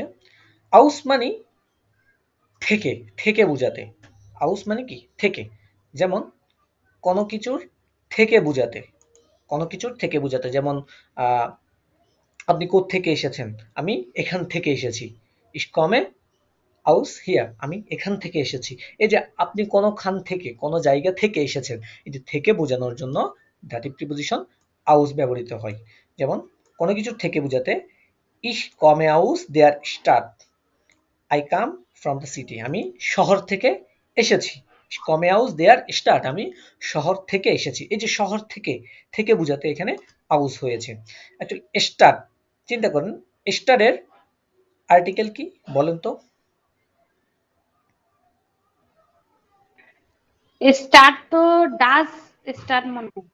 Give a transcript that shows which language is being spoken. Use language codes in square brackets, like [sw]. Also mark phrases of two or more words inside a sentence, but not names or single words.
[bn] আউস মানে থেকে, থেকে বোঝাতে। আউস মানে কি? থেকে। যেমন কোনো কিছুর থেকে বোঝাতে, কোনো কিছুর থেকে বোঝাতে। যেমন আপনি কোত্থেকে এসেছেন? আমি এখান থেকে এসেছি। [de] Ich komme aus hier, [bn] আমি এখান থেকে এসেছি। এই যে আপনি কোনোখান থেকে, কোনো জায়গা থেকে এসেছেন, এই যে থেকে বোঝানোর জন্য [en] dative preposition [bn] aus ব্যবহৃত হয়। যেমন কোনো কিছুর থেকে বোঝাতে [de] Ich komme aus der Stadt, [en] I come from the city, [bn] আমি শহর থেকে এসেছি। [de] Ich komme aus der Stadt, [bn] আমি শহর থেকে এসেছি। এই যে শহর থেকে, থেকে বোঝাতে এখানে aus হয়েছে। অ্যাকচুয়ালি Stadt, চিন্তা করেন Stadt এর আর্টিকেল কি বলেন তো? স্টার্ট তো [de] das Stadt [bn] মনে হয়।